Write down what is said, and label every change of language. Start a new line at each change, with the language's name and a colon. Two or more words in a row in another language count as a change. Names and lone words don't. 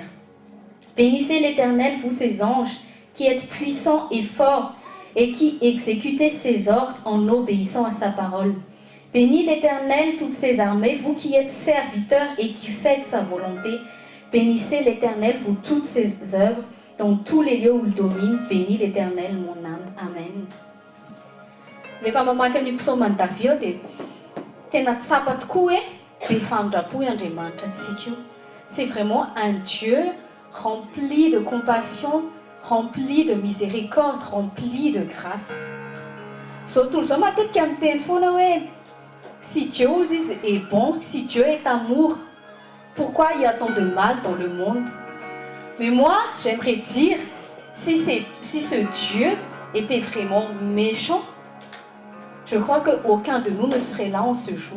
French: Bénissez l'Éternel, vous ses anges, qui êtes puissants et forts et qui exécutez ses ordres en obéissant à sa parole. Bénis l'Éternel, toutes ses armées, vous qui êtes serviteurs et qui faites sa volonté. Bénissez l'Éternel, vous toutes ses œuvres, dans tous les lieux où il domine. Bénis l'Éternel, mon âme. Amen.
Malagasy: Rehefa mamaky ny psaomany Davida dia tena tsapa tokoa dia famindrapo i Andriamanitra antsika io.
French: C'est vraiment un Dieu rempli de compassion, rempli de miséricorde, rempli de grâce.
Malagasy: Zao tontolo zao matetika miteny foana hoe
French: si Dieu est bon, si Dieu est amour, pourquoi il y a tant de mal dans le monde? Mais moi, j'aimerais dire, si ce Dieu était vraiment méchant, je crois qu'aucun de nous ne serait là en ce jour.